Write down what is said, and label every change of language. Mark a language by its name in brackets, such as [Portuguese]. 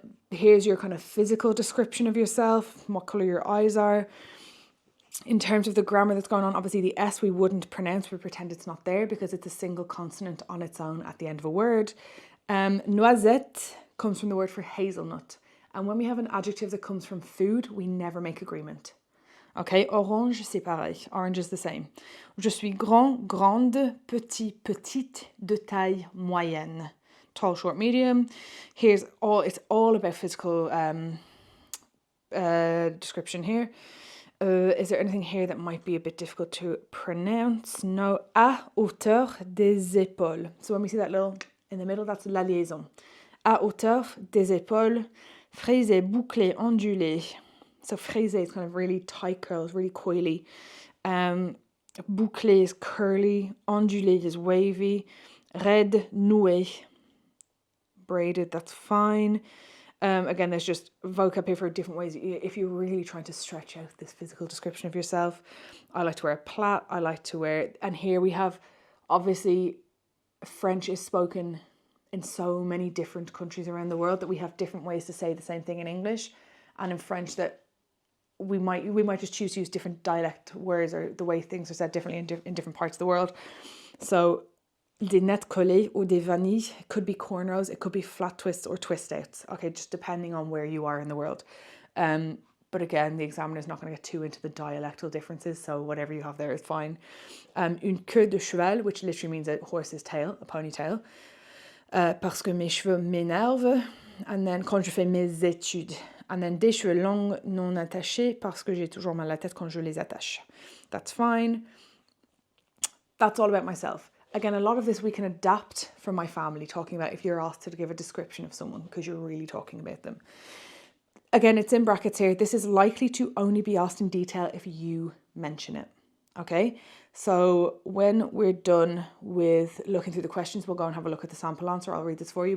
[English] Here's your kind of physical description of yourself, what colour your eyes are. In terms of the grammar that's going on, obviously the S we wouldn't pronounce, we pretend it's not there because it's a single consonant on its own at the end of a word. Noisette comes from the word for hazelnut. And when we have an adjective that comes from food, we never make agreement. [French] Okay, orange, c'est pareil. [English] Orange is the same. [French] Je suis grand, grande, petit, petite, de taille moyenne. [English] Tall, short, medium. It's all about physical description here. Is there anything here that might be a bit difficult to pronounce? No. [French] À hauteur des épaules. [English] So when we see that little in the middle, that's la liaison. [French] À hauteur des épaules, frisé, bouclé, ondulé. [English] So frisé is kind of really tight curls, really coily. Bouclé is curly. Ondulé is wavy. [French] Raide, noué. [English] Braided, that's fine. Again, there's just vocab here for different ways. If you're really trying to stretch out this physical description of yourself, I like to wear a plait. I like to wear, and here we have, obviously, French is spoken in so many different countries around the world that we have different ways to say the same thing in English, and in French that we might just choose to use different dialect words or the way things are said differently in different parts of the world. So [French] des nettes collées [English] or [French] des vanilles, [English] it could be cornrows, it could be flat twists or twist outs. Okay, just depending on where you are in the world. But again, the examiner's not going to get too into the dialectal differences, so whatever you have there is fine. [French] Une queue de cheval, [English] which literally means a horse's tail, a ponytail. [French] Parce que mes cheveux m'énervent. [English] And then [French] quand je fais mes études. [English] And then [French] des cheveux longs non attachés parce que j'ai toujours mal à la tête quand je les attache. [English] That's fine. That's all about myself. Again, a lot of this we can adapt from my family, talking about if you're asked to give a description of someone because you're really talking about them. Again, it's in brackets here. This is likely to only be asked in detail if you mention it. Okay, so when we're done with looking through the questions, we'll go and have a look at the sample answer. I'll read this for you.